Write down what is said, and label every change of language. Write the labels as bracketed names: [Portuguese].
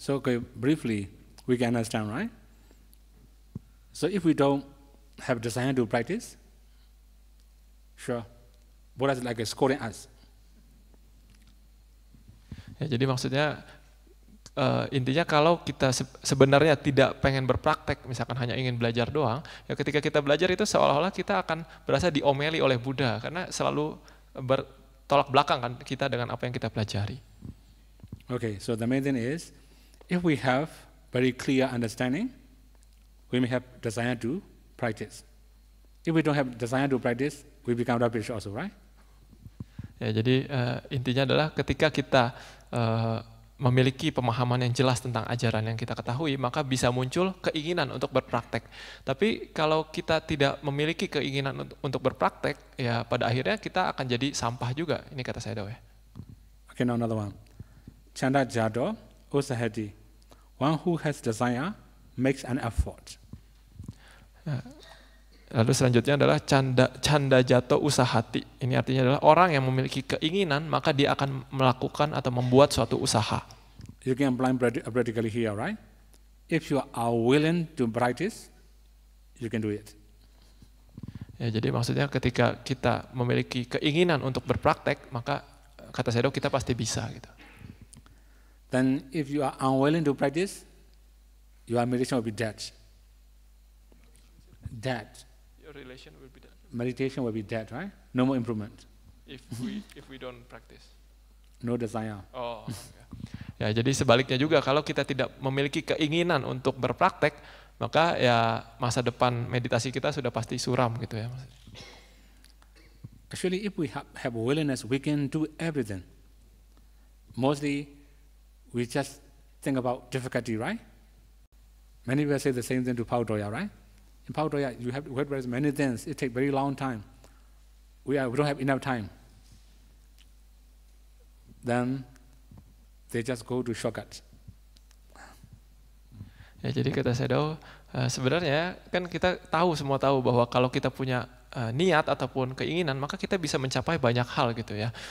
[English] So okay, briefly, we can understand, right? So if we don't have desire to practice, sure, Buddha is like scolding us. [Indonesian] Ya, jadi maksudnya intinya kalau kita sebenarnya tidak pengen berpraktek, misalkan hanya ingin belajar doang, ya ketika kita belajar itu seolah-olah kita akan berasa diomeli oleh Buddha karena selalu bertolak belakang kan kita dengan apa yang kita pelajari. [English] Okay, so the main thing is, if we have very clear understanding, we may have desire to practice. If we don't have desire to practice, we become rubbish also, right? [Indonesian] Ya, jadi intinya adalah ketika kita memiliki pemahaman yang jelas tentang ajaran yang kita ketahui, maka bisa muncul keinginan untuk berpraktek. Tapi kalau kita tidak memiliki keinginan untuk berpraktek, ya pada akhirnya kita akan jadi sampah juga. Ini kata Sayadaw ya. [English] Okay, now another one. [Pali] Chanda Jado Usahati. [English] One who has desire makes an effort. [Indonesian] Lalu selanjutnya adalah [Pali] canda jato usahati. [Indonesian] Ini artinya adalah orang yang memiliki keinginan, maka dia akan melakukan atau membuat suatu usaha. [English] You can apply practically here, right? If you are willing to practice, you can do it. [Indonesian] Ya, jadi maksudnya ketika kita memiliki keinginan untuk berpraktek, maka kata Sayadaw kita pasti bisa gitu. [English] Then if you are unwilling to practice, your meditation will be dead. Dead. Your relation will be dead. Meditation will be dead, right? No more improvement. If we don't practice. No desire. Oh. [Indonesian] Ya, jadi sebaliknya juga kalau kita tidak memiliki keinginan untuk berpraktek, maka ya masa depan meditasi kita sudah pasti suram gitu ya. [English] Actually, if we have willingness, we can do everything. Mostly, we just think about difficulty, right? Many people say the same thing to Paudhoya, right? In Paudhoya, you have to wait for many things. It takes very long time. We don't have enough time. Then they just go to shortcut. [Indonesian] Ya, jadi kata Sayadaw, sebenarnya kan kita semua tahu bahwa kalau kita punya niat ataupun keinginan, maka kita bisa mencapai banyak hal gitu ya.